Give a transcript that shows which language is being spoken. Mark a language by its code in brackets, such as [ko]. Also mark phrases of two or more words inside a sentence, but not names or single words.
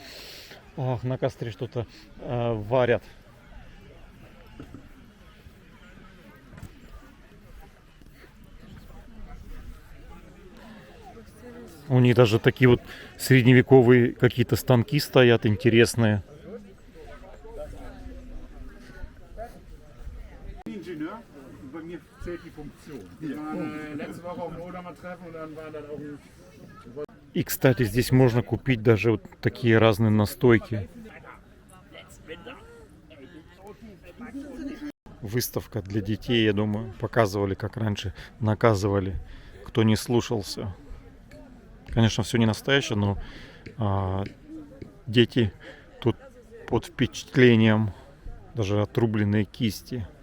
[ru] Ах, на костре что-то варят. У них даже такие вот средневековые какие-то станки стоят интересные. [de] Ingenieur, bei mir zählt die Funktion. Wir waren letzte Woche auf dem Odermer Treffen und dann war dann auch ein [ru] И, кстати, здесь можно купить даже вот такие разные настойки. Выставка для детей, я думаю, показывали, как раньше наказывали, кто не слушался. Конечно, все не настоящее, но дети тут под впечатлением, даже отрубленные кисти.